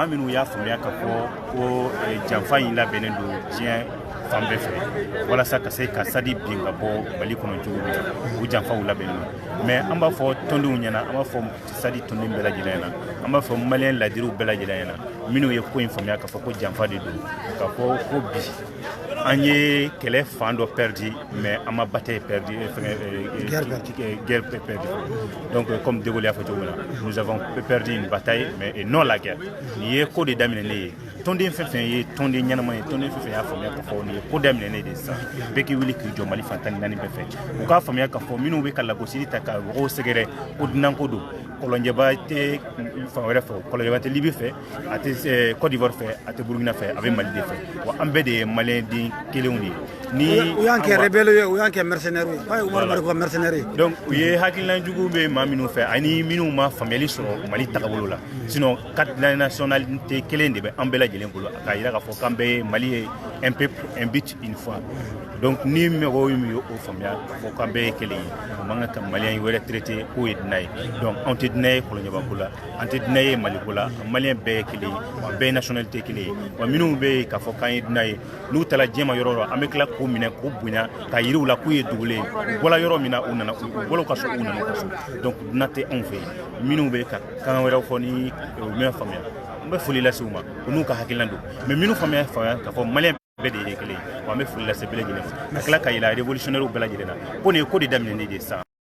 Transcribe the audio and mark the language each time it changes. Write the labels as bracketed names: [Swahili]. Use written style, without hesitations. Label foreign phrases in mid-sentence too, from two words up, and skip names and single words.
[Bambara] minnu y'a faamuya ka fɔ ko janfa in labɛnnen don diɲɛ fan bɛɛ fɛ walasa ka se ka Sadi bin ka bɔ Mali kɔnɔ cogo min na o janfaw labɛnnen don mais an b'a fɔ tɔndenw ɲɛna an b'a fɔ Sadi tɔnden bɛɛ lajɛlen ɲɛna an b'a fɔ maliyɛn ladiriw bɛɛ lajɛlen ɲɛna minnu ye ko in faamuya k'a fɔ ko janfa de don k'a fɔ ko bi an ye kɛlɛ fan dɔ perdu mais an ma [French] bataille perdu guerre perdu donc comme [Bambara] De Gaulle y'a fɔ cogo min na [French] nous avons perdu une bataille mais non la guerre [Bambara] nin ye ko de daminɛnen ye tɔnden fɛn fɛn ye tɔnden ɲɛnama ye tɔnden fɛn fɛn y'a faamuya k'a fɔ nin ye ko daminɛnen de sisan bɛɛ k'i wuli k'i jɔ Mali fan 14 bɛɛ fɛ u k'a faamuya k'a fɔ minnu bɛ ka lagosili ta ka mɔgɔw sɛgɛrɛ ko dunanko don Kɔlɔnjɛba tɛ fan wɛrɛ fɛ Kɔlɔnjɛba tɛ Libi fɛ a tɛ Côte d'Ivoire fɛ a tɛ Burkina fɛ a bɛ Mali de fɛ wa an bɛɛ de ye maliyɛn den kelenw de ye ni u y'an kɛ rebelle ye u y'an kɛ mercenaire ye a ye Omar Mariko mercenaire ye donc u ye hakilina jugu bɛ maa minnu fɛ ani minnu ma faamuyali sɔrɔ Mali tagabolo la [French] sinon carte nationalité [Bambara] kelen de bɛ an bɛɛ lajɛlen bolo k'a jira k'a fɔ k'an bɛɛ ye Mali ye [French] un peuple un but une foi [Bambara] donc ni mɔgɔw min y'o faamuya k'a fɔ k'an bɛɛ ye kelen ye o man kan ka maliyɛn wɛrɛ traité k'o ye dunan ye donc anw tɛ dunan ye Kɔlɔnjɛba ko la an tɛ dunan ye Mali ko la maliyɛn bɛɛ ye kelen ye wa bɛɛ ye nationalité kelen ye wa minnu bɛ yen k'a fɔ k'an ye dunan ye n'u taara diɲɛ ma yɔrɔ o yɔrɔ an bɛ tila k'u minɛ k'u bonya k'a yiri u la k'u ye dogolen ye u bɔra yɔrɔ min na u nana u bɔra u ka so u nana u ka so donc dunan tɛ anw fɛ yen minnu bɛ ka kan wɛrɛw fɔ ni u mɛn faamuya an bɛ foli lase u ma u n'u ka hakilina don mais minnu faamuya k'a fɔ maliyɛn bɛɛ de ye kelen ye wa an bɛ foli lase bɛɛ lajɛlen ma ka tila ka yɛlɛ révolutionnaire bɛɛ lajɛlen na ko nin ye ko de daminɛnen de ye sisan.